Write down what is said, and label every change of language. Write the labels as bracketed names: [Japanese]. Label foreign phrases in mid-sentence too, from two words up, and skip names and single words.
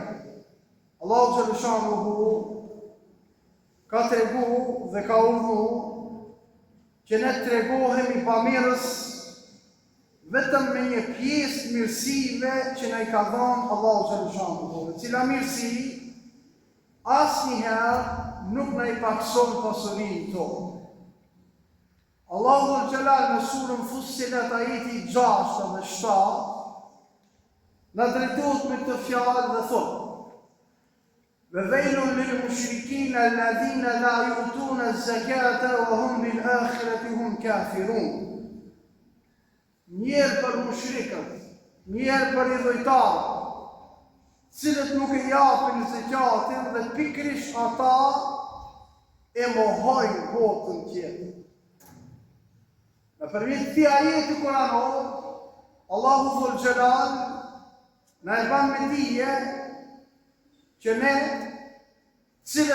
[Arabic] الله جل شأنه [Albanian] ka tregu dhe ka urdhëruar që ne të tregohemi bamirës vetëm me një pjesë mirësive që na i ka dhënë [Arabic] الله جل شأنه, [Albanian] e cila mirësi asnjëherë nuk na i pakson pasurinë tonë. [Arabic] الله ذو الجلال [Albanian] në surën Fussilet ajeti 6 dhe 7 na drejtohet me këtë fjalë dhe thotë: [Arabic] وَوَيْلٌ لِلْمُشْرِكِينَ الَّذِينَ لَا يُؤْتُونَ الزَّكَاةَ وَهُمْ بِالْآخِرَةِ هُمْ كَافِرُونَ. [Albanian] Njerë për mushrikët, njerë për idhujtarët, cilët nuk e japin zekatin dhe pikrish ata e mohojnë botën tjetër. Në përmjet këtij ajeti kuranor, [Arabic] الله ذو الجلال [Albanian] na e ban me dije që ne, cilët